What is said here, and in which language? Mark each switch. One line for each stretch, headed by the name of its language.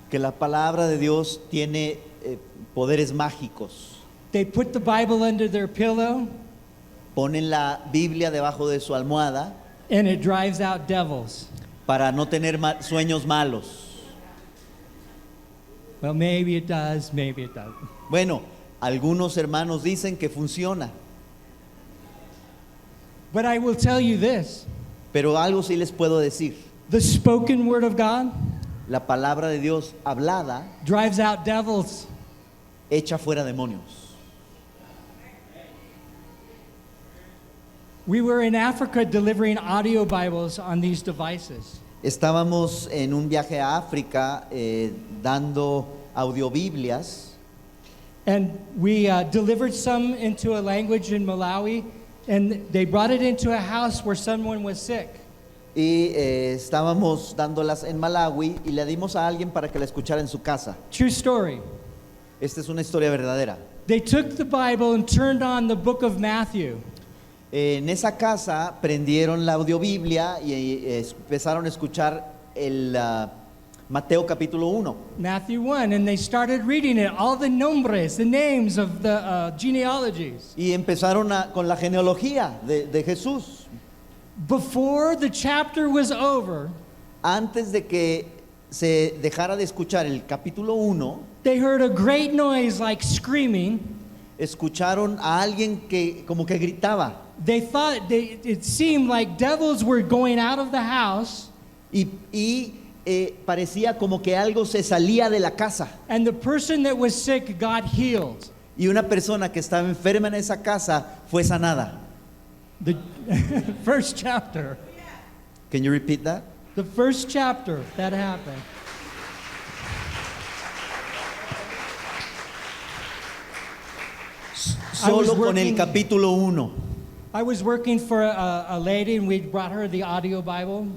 Spanish: que la palabra de Dios tiene poderes mágicos.
English: They put the Bible under their pillow
Spanish: Ponen la Biblia debajo de su almohada
English: and it drives out devils.
Spanish: para no tener sueños malos.
English: Well, maybe it does, maybe it doesn't.
Spanish: Bueno, algunos hermanos dicen que funciona,
English: But I will tell you this.
Spanish: pero algo sí les puedo decir.
English: The spoken word of God
Spanish: La palabra de Dios hablada
English: drives out devils.
Spanish: echa fuera demonios.
English: We were in Africa delivering audio Bibles on these devices.
Spanish: Estábamos en un viaje a África dando audiobiblias
English: And we delivered some into a language in Malawi, and they brought it into a house where someone was sick.
Spanish: y estábamos dándolas en Malawi y le dimos a alguien para que la escuchara en su casa.
English: True story.
Spanish: Esta es una historia verdadera.
English: They took the Bible and turned on the book of Matthew.
Spanish: En esa casa prendieron la audiobiblia y empezaron a escuchar el Mateo capítulo 1.
English: Matthew 1, and they started reading it, all the nombres, the names of the genealogies.
Spanish: Y empezaron con la genealogía de Jesús.
English: Before the chapter was over,
Spanish: Antes de que se dejara de escuchar el capítulo 1,
English: they heard a great noise like screaming.
Spanish: escucharon a alguien que como que gritaba
English: They thought it seemed like devils were going out of the house,
Spanish: y parecía como que algo se salía de la casa
English: and the person that was sick got healed.
Spanish: y una persona que estaba enferma en esa casa fue sanada.
English: The first chapter. Can you repeat that? The first chapter that happened.
Spanish: Solo con el
English: working-
Spanish: capítulo 1.
English: I was working for a lady, and we brought her the audio Bible.